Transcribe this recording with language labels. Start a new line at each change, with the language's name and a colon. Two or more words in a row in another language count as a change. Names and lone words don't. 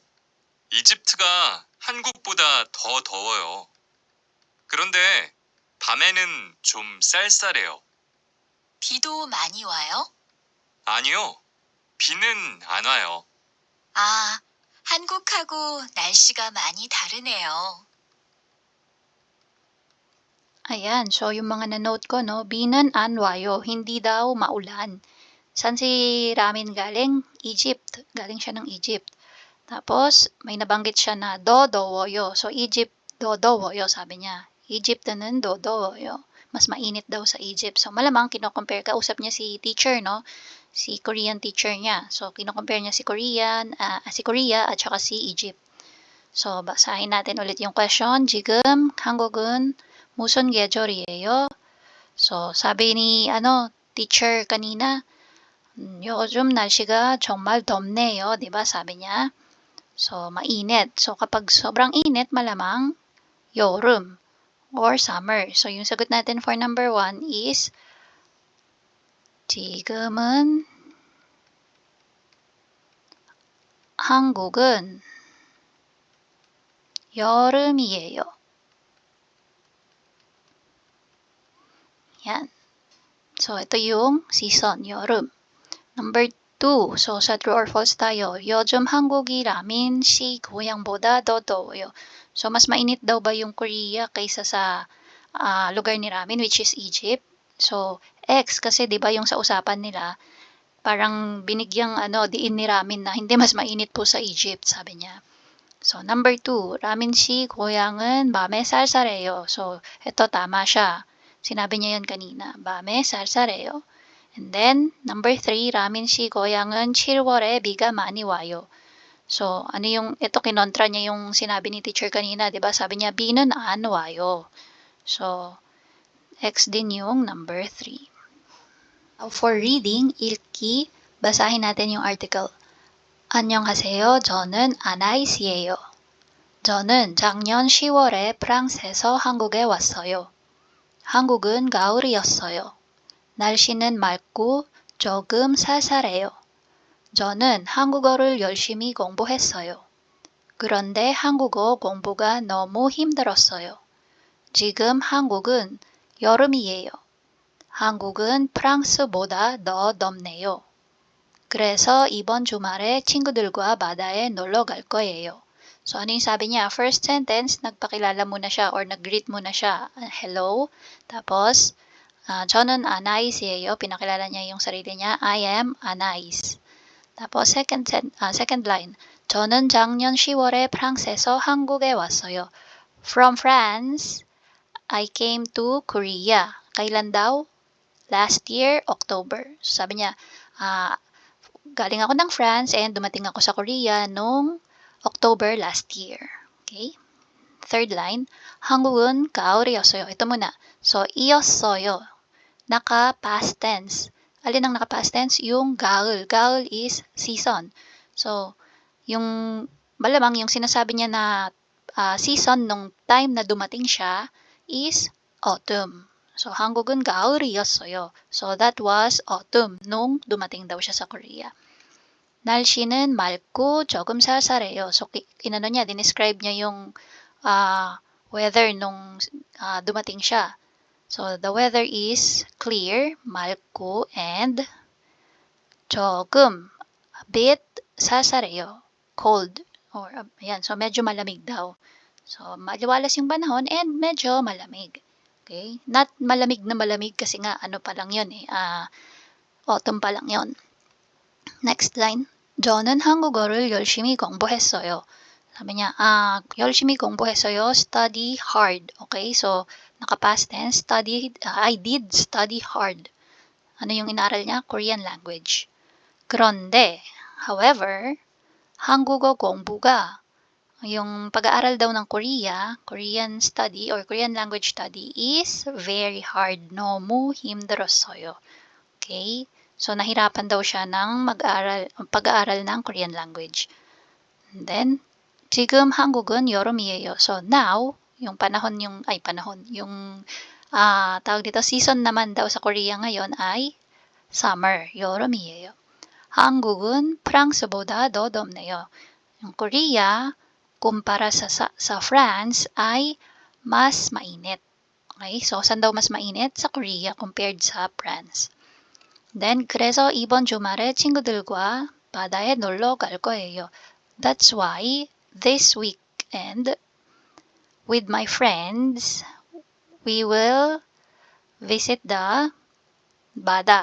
Korean: 이집트가 한국보다 더 더워요. 그런데 밤에는 좀 쌀쌀해요. 비도 많이 와요? 아니요. 비는 안 와요. 아, 한국하고 날씨가 많이 다르네요.
Filipino: Ayan, so yung mga na-note ko, no, binan an wayo, hindi daw maulan. Saan si Ramin galing? Egypt. Galing siya ng Egypt. Tapos, may nabanggit siya na dodowoyo. So, Egypt, dodowoyo, sabi niya. Egypt는 dodowoyo. Mas mainit daw sa Egypt. So, malamang kino-compare, kausap niya si teacher, no? Si Korean teacher niya. So, kino-compare niya si Korea at saka si Egypt. So, basahin natin ulit yung question.
Korean: 지금 한국은 무슨 계절이에요?
Filipino: So, sabi ni teacher kanina,
Korean: 요즘 날씨가 정말 덥네요,
Filipino: 'di ba? Sabi niya. So, mainit. So, kapag sobrang init, malamang 여름
English: or summer.
Filipino: So, yung sagot natin
English: for number 1 is
Korean: 지금은 한국은 여름이에요.
Filipino: Yan. So, ito yung season, 여름. Number 2. So, sa true or false tayo.
Korean: 요즘 한국이 라민 씨 고향보다 더 더워요.
Filipino: So, mas mainit daw ba yung Korea kaysa sa lugar ni Ramin,
English: which is Egypt?
Filipino: So, X kasi 'di ba yung sa usapan nila, parang binigyang diin ni Ramin na hindi mas mainit po sa Egypt, sabi niya. So, number 2.
Korean: 라민 씨 고향은 밤에 쌀쌀해요.
Filipino: So, ito tama siya. Sinabi niya yan kanina.
Korean: 밤에 쌀쌀해요.
English: And then, number 3.
Korean: 라민 씨 고향은 7월에 비가 많이 와요.
Filipino: So, ito kinontra niya yung sinabi ni teacher kanina, di ba? Sabi niya,
Korean: 비는 안 와요.
Filipino: So, X din yung number 3.
English: Now, for reading,
Korean: 읽기,
Filipino: basahin natin yung article.
Korean: 안녕하세요. 저는 아나이스예요. 저는 작년 10월에 프랑스에서 한국에 왔어요. 한국은 가을이었어요. 날씨는 맑고 조금 쌀쌀해요. 저는 한국어를 열심히 공부했어요. 그런데 한국어 공부가 너무 힘들었어요. 지금 한국은 여름이에요. 한국은 프랑스보다 더 덥네요. 그래서 이번 주말에 친구들과 바다에 놀러 갈 거예요.
Filipino: So, ano yung sabi niya?
English: First sentence,
Filipino: nagpakilala muna siya or nag-greet muna siya.
English: Hello. Tapos,
Korean: 저는 아나이스예요.
Filipino: Pinakilala niya yung sarili niya.
English: I am Anais. tapos, second line.
Korean: 저는 작년 10월에 프랑스에서 한국에 왔어요.
English: From France, I came to Korea.
Filipino: Kailan daw? Last year, October. So, sabi niya, galing ako ng France and dumating ako sa Korea noong
English: October last year. Okay? Third line,
Korean: 한국은 가을이었어요.
Filipino: Ito muna. So, 이었어요. Naka-past tense. Alin ang naka-past tense?
English: Yung gaul. Gaul is season. So,
Filipino: malamang yung sinasabi niya na season nung time na dumating siya is autumn. So,
Korean: 한국은 가을이었어요.
Filipino: So,
English: that was autumn
Filipino: nung dumating daw siya sa Korea.
Korean: 날씨는 맑고 조금 쌀쌀해요.
Filipino: So, dinescribe niya yung weather nung dumating siya.
English: So, the weather is clear, 맑고, and 조금, a bit,
Korean: 쌀쌀해요, cold.
Filipino: Or, ayan, so medyo malamig daw. So, maliwalas yung panahon and medyo malamig.
English: Okay?
Filipino: Not malamig na malamig kasi nga, pa lang yun autumn pa lang yun.
English: Next line.
Korean: 저는 한국어를 열심히 공부했어요.
Filipino: 사bi niya,
Korean: 열심히 공부했어요.
English: Study hard. Okay? So, naka-past tense. I did study hard.
Filipino: Ano yung inaral niya?
English: Korean language.
Korean: 그런데, however, 한국어 공부가,
Filipino: yung pag-aaral daw ng
English: Korean study or Korean language study is very hard.
Korean: 너무 힘들었어요.
English: Okay?
Filipino: So, nahirapan daw siya ng pag-aaral ng Korean language.
English: And then,
Korean: 지금 한국은 여름이에요.
Filipino: So, now, yung tawag dito, season naman daw sa Korea ngayon ay summer,
Korean: 여름이에요. 한국은 프랑스보다 더 덥네요.
Filipino: Yung Korea, kumpara sa France, ay mas mainit. Okay? So, saan daw mas mainit? Sa Korea compared sa France.
English: Then,
Korean: 그래서 이번 주말에 친구들과 바다에 놀러 갈 거예요.
English: That's why this weekend with my friends, we will visit the bada.